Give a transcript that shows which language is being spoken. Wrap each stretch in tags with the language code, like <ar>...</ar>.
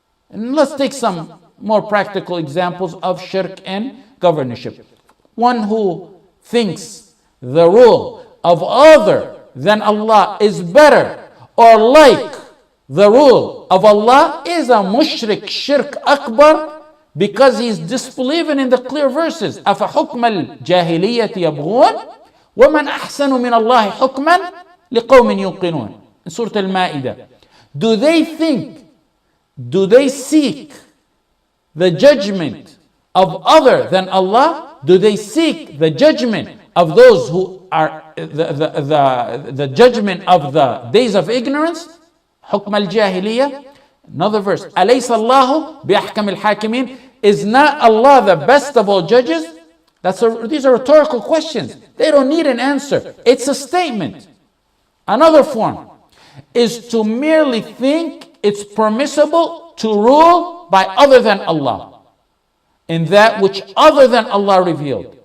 <en>And let's take some more practical examples of shirk and governorship. One who thinks the rule of other than Allah is better or like the rule of Allah is a mushrik, shirk akbar, because he is disbelieving in the clear verses.</en> <ar>أَفَحُكْمَ الْجَاهِلِيَّةِ يَبْغُونَ وَمَنْ أَحْسَنُ مِنَ اللَّهِ حُكْمًا لِقَوْمٍ يُوقِنُونَ</ar> <en>in Surah Al-Ma'idah. Do they seek the judgment of other than Allah? Do they seek the judgment of those who are the judgment of the days of ignorance?</en> <ar>حكم الجاهلية.</ar> <en>Another verse,</en> <ar>أليس الله بأحكم الحاكمين?</ar> <en>Is not Allah the best of all judges? These are rhetorical questions. They don't need an answer. It's a statement. Another form is to merely think it's permissible to rule by other than Allah in that which other than Allah revealed.</en>